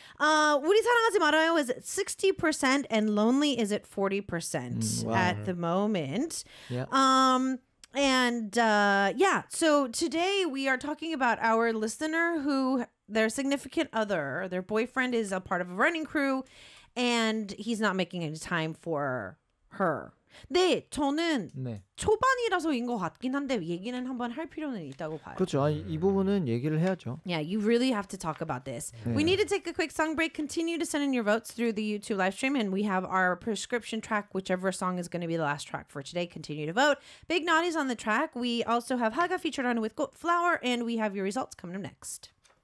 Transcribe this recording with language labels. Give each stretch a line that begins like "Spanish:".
English: 우리 사랑하지 말아요 is it 60% and lonely is it 40% at the moment? Yeah. And so today we are talking about our listener who their significant other, their boyfriend is a part of a running crew, and he's not making any time for her.
Korean: 네, 저는 네. 초반이라서인 것 같긴 한데 얘기는 한번 할 필요는 있다고 봐요. 그렇죠. 아니, 이 부분은 얘기를 해야죠.
English: Yeah, you really have to talk about this. 네. We need to take a quick song break. Continue to send in your votes through the YouTube live stream, and we have our prescription track, whichever song is going to be the last track for today. Continue to vote. Big Naughty's on the track. We also have Haga featured on with Goat Flower, and we have your results coming up next.